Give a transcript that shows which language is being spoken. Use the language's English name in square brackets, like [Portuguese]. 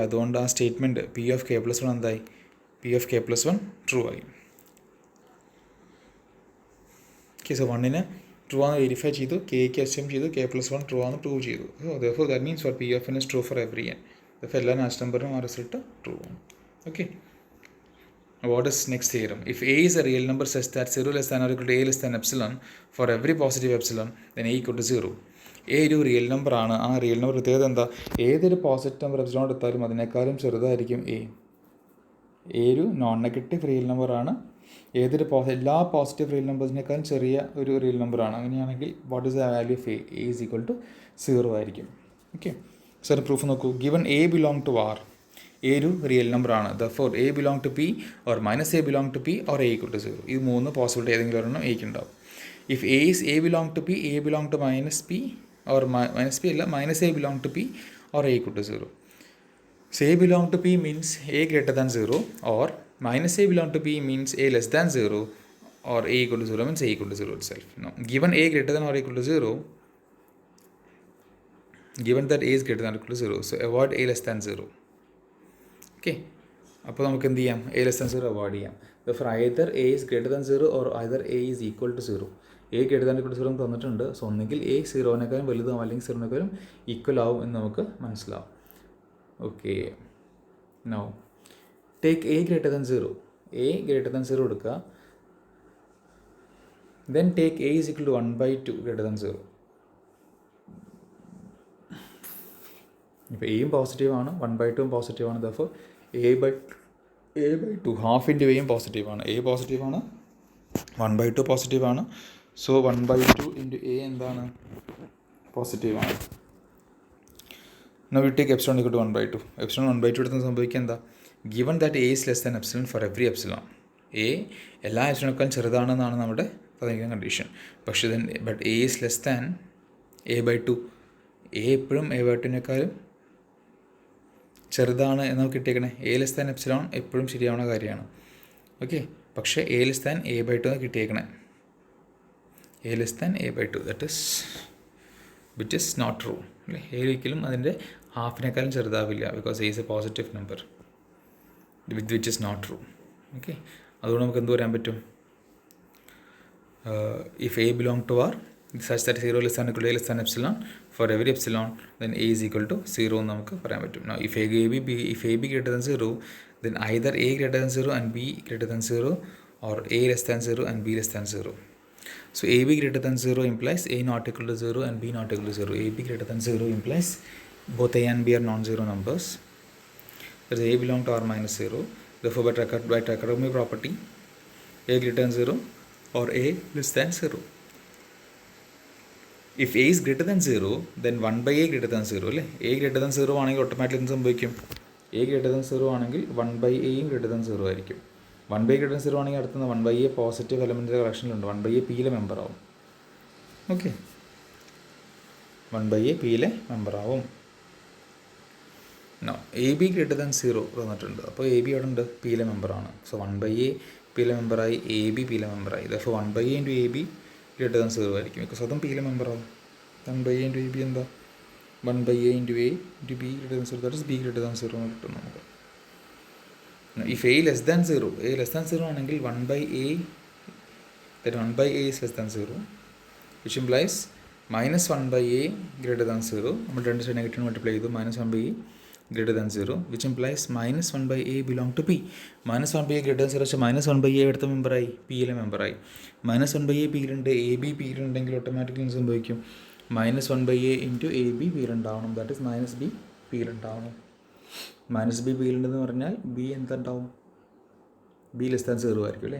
[Malayalam] അതുകൊണ്ട് ആ statement P of K plus 1 എന്തായി? P of K plus 1 true ആയി. ഓക്കെ, സോ 1ന് ട്രൂ ആണെന്ന് വെരിഫൈ ചെയ്തു, കെക്ക് അസ്യൂം ചെയ്തു, കെ പ്ലസ് 1 ട്രൂ ആണെന്ന് പ്രൂവ് ചെയ്തു. [English] So therefore that means for p of n is true for every n. Therefore [Malayalam] എല്ലാ natural നമ്പറിനും ആ result true ആണ്. [English] Okay, what is next theorem? If a is a real number such that 0 less than or equal to a less than epsilon, for every positive epsilon, then a equal to 0. [Malayalam] A ഒരു real നമ്പറാണ്. ആ real number പ്രത്യേകത എന്താ? ഏതൊരു positive number epsilon എടുത്താലും അതിനേക്കാളും ചെറുതായിരിക്കും A. ഒരു നോൺ നെഗറ്റീവ് റിയൽ നമ്പറാണ്. എല്ലാ പോസിറ്റീവ് റിയൽ നമ്പേഴ്സിനേക്കാളും ചെറിയ ഒരു റിയൽ നമ്പറാണ്. അങ്ങനെയാണെങ്കിൽ [English] What is the value of a? [Malayalam] Is equal to 0 ആയിരിക്കും. ഓക്കെ, സർ പ്രൂഫ് നോക്കൂ. [English] given a belong to r, [Malayalam] A ഒരു റിയൽ നമ്പറാണ്. [English] Therefore a belong to p or minus a belong to p or a equal to 0. [Malayalam] ഇത് 3 possibility ഏതെങ്കിലും ഒരെണ്ണം എക്ക് ഉണ്ടാവും. [English] If a is a belong to p, a belong to minus p or minus p അല്ല, minus a belong to p or a equal to 0. So a belong to p means a greater than 0, or minus a belong to p means a less than 0, or a equal to 0 means a equal to 0 itself. Now, given a greater than or equal to 0, given that a is greater than or equal to 0, so avoid a less than 0. [Malayalam] Okay, അപ്പോൾ നമുക്ക് എന്ത് ചെയ്യാം? [English] a less than 0 [Malayalam] avoid ചെയ്യാം. [English] Therefore either a is greater than 0 or either a is equal to 0. [Malayalam] a greater than or equal to 0 എന്ന് തന്നിട്ടുണ്ട്. So ഒന്നെങ്കിൽ a 0-നേക്കാളും വലുതാവും അല്ലെങ്കിൽ 0-നേക്കാളും ഈക്വൽ ആവും എന്ന് നമുക്ക് മനസ്സിലാവും. [English] Okay, now take a greater than 0. [Malayalam] a greater than 0 എടുക്കുക. [English] Then take a is equal to 1/2 greater than 0. [Malayalam] ഇപ്പോൾ എയും പോസിറ്റീവാണ്, 1/2 പോസിറ്റീവാണ്. ദർഫോർ a/2 ഹാഫ് ഇൻറ്റു എയും പോസിറ്റീവാണ്. എ പോസിറ്റീവാണ്, 1/2 പോസിറ്റീവാണ്. സോ 1/2 ഇൻറ്റു എ എന്താണ്? പോസിറ്റീവാണ്. [English] Now we take epsilon equal to 1/2. [Malayalam] Epsilon 1/2 എടുത്ത് സംഭവിക്കുക എന്താ? [English] Given that a is less than epsilon for every epsilon. [Malayalam] a എല്ലാ എപ്സിലോണേക്കാളും ചെറുതാണെന്നാണ് നമ്മുടെ തന്നിരിക്കുന്ന കണ്ടീഷൻ. പക്ഷേ [English] But a is less than a/2. [Malayalam] A എപ്പോഴും a/2-നേക്കാളും ചെറുതാണ് എന്ന് നമുക്ക് കിട്ടിയേക്കണേ. എ ലെസ് ദാൻ എപ്സിലോൺ എപ്പോഴും ശരിയാവുന്ന കാര്യമാണ്. ഓക്കെ, പക്ഷേ എ ലെസ് ദാൻ a/2 എന്ന് കിട്ടിയേക്കണേ. [English] A less than a/2 that is which is not true. [Malayalam] അല്ലേ, എ ഒരിക്കലും അതിൻ്റെ ഹാഫിനേക്കാളും ചെറുതാവില്ല. [English] Because a is a positive number which is not true. [Malayalam] Okay, അതുകൊണ്ട് നമുക്ക് എന്ത് പറയാൻ പറ്റും? [English] if a belong to r such that 0 less than equal to a less than epsilon, for every epsilon then a is equal to 0 [Malayalam] എന്ന് നമുക്ക് പറയാൻ പറ്റും. [English] Now if a b greater than 0, then either a greater than 0 and b greater than 0, or a less than 0 and b less than 0. So a b greater than 0 implies a not equal to 0 and b not equal to 0. a b greater than 0 implies both a and b are non-zero numbers. That is, a belong to r minus 0. Therefore by trichotomy property, a greater than 0 or a less than 0. If a is greater than 0, then 1/a greater than 0 അല്ലേ. [Malayalam] a greater than 0 ആണെങ്കിൽ automatically എന്ത് സംഭവിക്കും? a greater than 0 ആണെങ്കിൽ 1/a greater than 0 ആയിരിക്കും. 1/a greater than 0 ആണെങ്കിൽ അടുത്തുനിന്ന് 1/a positive എലമെൻറ്റിൻ്റെ കളക്ഷനിലുണ്ട്. 1/a പിയിലെ member ആവും. ഓക്കെ, 1/a പിയിലെ മെമ്പർ ആവും. No A be greater than 0 തന്നിട്ടുണ്ട്. അപ്പോൾ എ ബി അവിടെ ഉണ്ട്, പിയിലെ മെമ്പറാണ്. സോ 1/a പിയിലെ മെമ്പറായി, എ ബി പിയിലെ മെമ്പറായി. അപ്പോൾ 1/a into A be greater than 0 ആയിരിക്കും. ബിക്കോസ് അതും പിയിലെ മെമ്പറാവും. 1/a ഇൻറ്റു എ ബി എന്താ? 1/a into A into be greater than 0, that is be greater than 0 എന്ന് കിട്ടും നമുക്ക്. [English] If a less than 0, a less than 0 ആണെങ്കിൽ 1/a, that 1/a is less than 0, which implies minus 1/a greater than 0. [Malayalam] നമ്മൾ രണ്ട് side negative multiply ചെയ്തു. [English] minus 1/a greater than 0, which implies minus 1/a belong to p. [Malayalam] minus 1/a greater than 0 വെച്ചാൽ minus 1/a എടുത്ത മെമ്പറായി, പിയിലെ മെമ്പറായി. minus 1/a പിയിലുണ്ട്, A B പിയിലുണ്ടെങ്കിൽ automatically സംഭവിക്കും minus 1/a into A B പിയിലുണ്ടാവണം. That is minus B പിയിലുണ്ടാവണം. Minus B പിയിലുണ്ടെന്ന് പറഞ്ഞാൽ B എന്തുണ്ടാവും? Be less than 0 ആയിരിക്കും അല്ലേ.